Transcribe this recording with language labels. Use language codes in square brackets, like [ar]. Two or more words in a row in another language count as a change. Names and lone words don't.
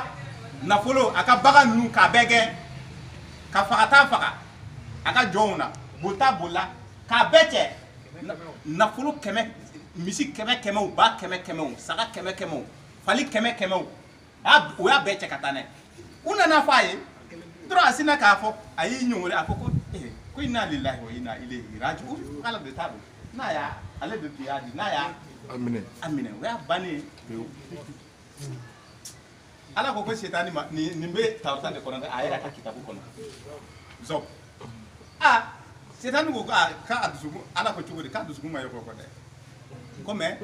[bm] nafolo a ka bagan ninnu k'a bɛɛ gɛn ka fagata faga a ka jɔnw na bolita bolila k'a bɛɛ cɛ nafolo kɛmɛ misi kɛmɛ kɛmɛw ba kɛmɛ kɛmɛw saga kɛmɛ kɛmɛw fali kɛmɛ kɛmɛw o y'a bɛɛ cɛ ka taa n'a ye u nana fɔ a ye dɔrɔn a sinna k'a fɔ a y'i ɲɔngiri a ko ko [ar] إنا لله وإنا إليه راجعون [bm] ala de t'a dɔn n'a y'a ale de tun y'a di n'a y'a a minɛ o y'a bannen ye ala ko setani ma nin bɛ tawrata de kɔnɔ a yɛrɛ ka kitabu kɔnɔ zɔb setani ko k'a dusukun ala ko cogo di k'a dusukun ma ye kɔkɔ dɛ ko mais